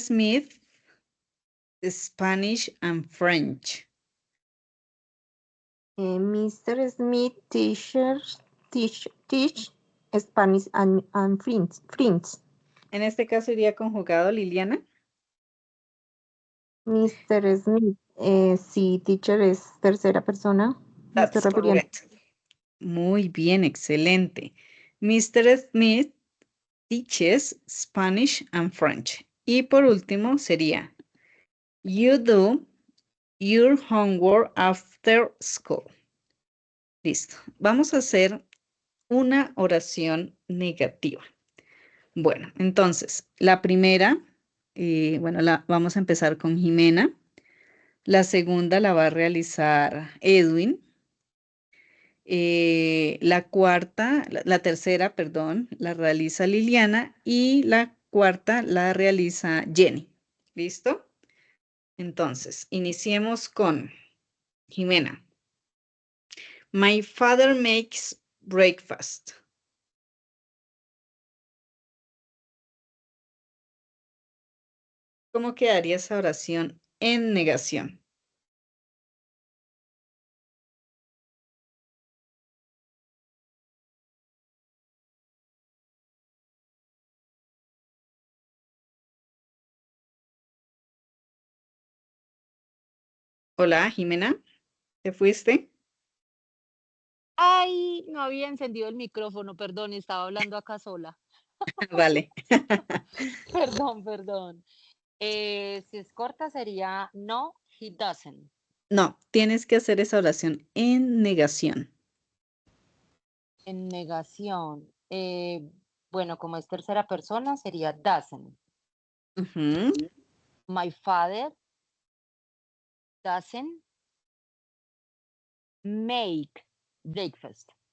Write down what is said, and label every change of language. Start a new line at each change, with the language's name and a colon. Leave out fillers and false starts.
English: Smith, Spanish and French. Mr. Smith teach Spanish and French.
Spanish: En este caso iría conjugado, Liliana. Mr. Smith, sí, teacher es tercera persona. Me estoy
English: That's
Spanish: refiriendo.
English: correct.
Spanish: Muy bien, excelente. Mr.
English: Smith teaches Spanish and French.
Spanish: Y por último sería,
English: you do your homework after school.
Spanish: Listo. Vamos a hacer una oración negativa. Bueno, entonces, la primera, vamos a empezar con Jimena. La segunda la va a realizar Edwin. La tercera, perdón, la realiza Liliana y la cuarta la realiza Jenny. ¿Listo? Entonces, iniciemos con Jimena.
English: My father makes breakfast.
Spanish: ¿Cómo quedaría esa oración en negación? Hola, Jimena, ¿te fuiste? Ay, no había encendido el micrófono, perdón, estaba hablando acá sola. Vale. Perdón. Si es corta sería no,
English: he doesn't.
Spanish: No, tienes que hacer esa oración en negación. En negación. Bueno, como es tercera persona sería doesn't. Ujú.
English: My father doesn't make breakfast.